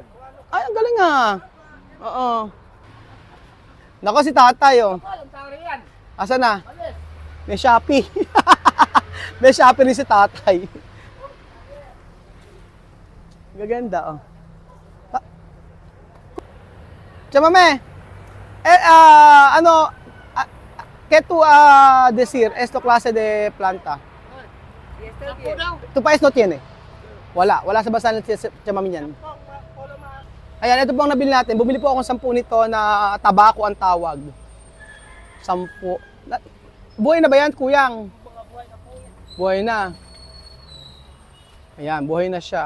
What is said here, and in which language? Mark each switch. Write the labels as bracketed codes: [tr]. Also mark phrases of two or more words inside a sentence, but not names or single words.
[tl] Ay, ang galing Oo. Nako si tatay, oh. Alam, tari yan. Asa na? Alis. May Shopee. May Shopee rin si tatay. Gaganda, oh. [es] Chamame, ¿qué tú decir? Esto clase de planta. Tu país no tiene? [tl] Wala sa bansa ng chamame yan. Ayan, ito po ang nabili natin. Bumili po ako ng 10 nito na tabako ang tawag. 10. Buhay na ba yan, kuyang? Buhay na. Ayan, buhay na siya.